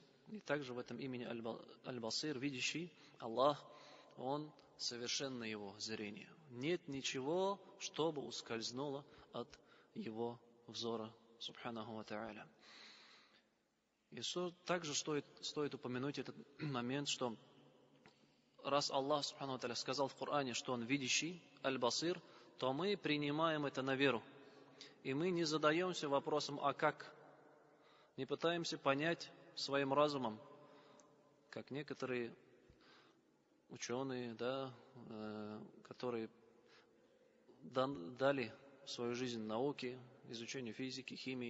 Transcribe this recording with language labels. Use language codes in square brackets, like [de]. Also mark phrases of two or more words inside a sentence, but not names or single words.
[ru] И также в этом имени Аль-Басир, видящий, Аллах, Он совершенно его зрение. Нет ничего, что бы ускользнуло от его взора, [ar] سبحانه وتعالى. [ru] И также стоит упомянуть этот момент, что раз Аллах, [ar] سبحانه وتعالى, [ru] сказал в Коране, что Он видящий, аль-басир, то мы принимаем это на веру. И мы не задаемся вопросом, а как? Не пытаемся понять своим разумом, как некоторые ученые, которые дали свою жизнь науке, изучению физики, химии.